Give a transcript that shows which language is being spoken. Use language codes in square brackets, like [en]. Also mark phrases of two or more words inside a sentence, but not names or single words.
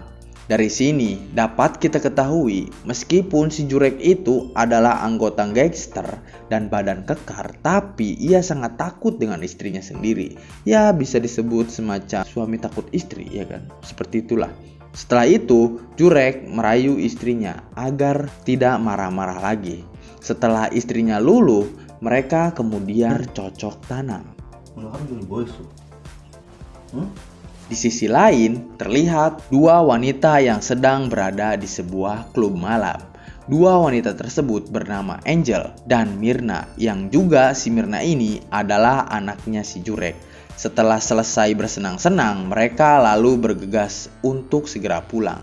[id] Dari sini dapat kita ketahui, meskipun si Jurek itu adalah anggota gangster dan badan kekar, tapi ia sangat takut dengan istrinya sendiri. Ya, bisa disebut semacam suami takut istri, ya kan? Seperti itulah. Setelah itu, Jurek merayu istrinya agar tidak marah-marah lagi. Setelah istrinya luluh, mereka kemudian bercocok tanam. [ko] 오늘 하루 종일 뭐 했어? 응? [id] Di sisi lain, terlihat dua wanita yang sedang berada di sebuah klub malam. Dua wanita tersebut bernama Angel dan Mirna, yang juga si Mirna ini adalah anaknya si Jurek. Setelah selesai bersenang-senang, mereka lalu bergegas untuk segera pulang.